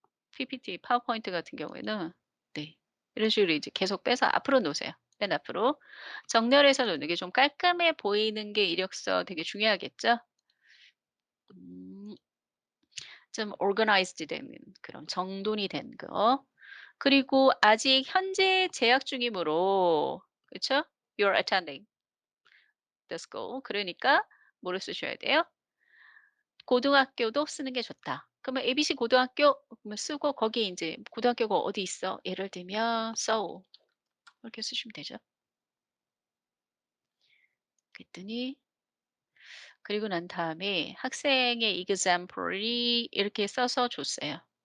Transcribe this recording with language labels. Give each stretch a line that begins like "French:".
Korean: PPT, 파워포인트 같은 경우에는 네. 이런 식으로 이제 계속 빼서 앞으로 놓으세요. 맨 앞으로. 정렬해서 놓는 게 좀 깔끔해 보이는 게 이력서 되게 중요하겠죠? 음 좀 organized 된 그런 정돈이 된 거. 그리고 아직 현재 재학 중이므로 그쵸?
English: You're attending the school.
Korean: 그러니까 뭐를 쓰셔야 돼요? 고등학교도 쓰는 게 좋다. 그러면 ABC 고등학교 그러면 쓰고 거기에 인제 고등학교가 어디 있어? 예를 들면 서울 이렇게 쓰시면 되죠. 그랬더니 그리고 난 다음에 학생의 example이 이렇게 써서 줬어요.